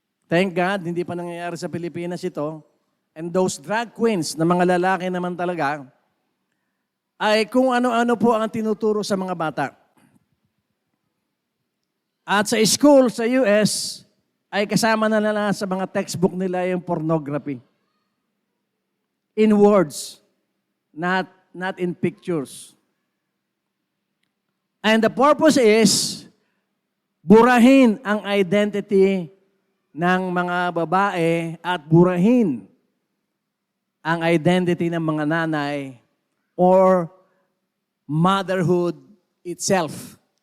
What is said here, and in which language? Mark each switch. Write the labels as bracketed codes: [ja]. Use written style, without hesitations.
[en] Thank God, [tl] hindi pa nangyayari sa Pilipinas ito. [en] And those drag queens [tl] na mga lalaki naman talaga, ay kung ano-ano po ang tinuturo sa mga bata. At sa school, sa US, ay kasama na nila sa mga textbook nila yung pornography. [en] In words, not in pictures. And the purpose is, [tl] burahin ang identity ng mga babae at burahin ang identity ng mga nanay [en] or motherhood itself.